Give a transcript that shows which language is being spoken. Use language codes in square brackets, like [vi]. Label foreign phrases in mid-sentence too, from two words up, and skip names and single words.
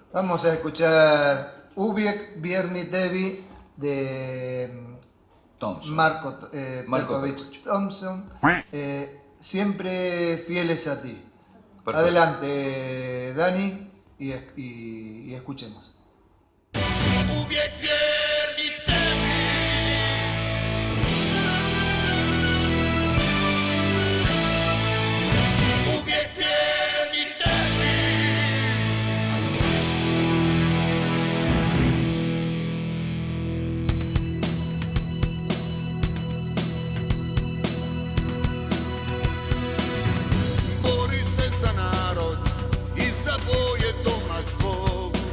[es] Vamos a escuchar Ubiek Vierni Devi de Thompson. Marco Perkovich Thompson. Siempre fieles a ti. Perfecto. Adelante, Dani, y escuchemos. [hr] Uvijek vjerni tebi, uvijek vjerni tebi. Bori se za narod i za boje doma svog.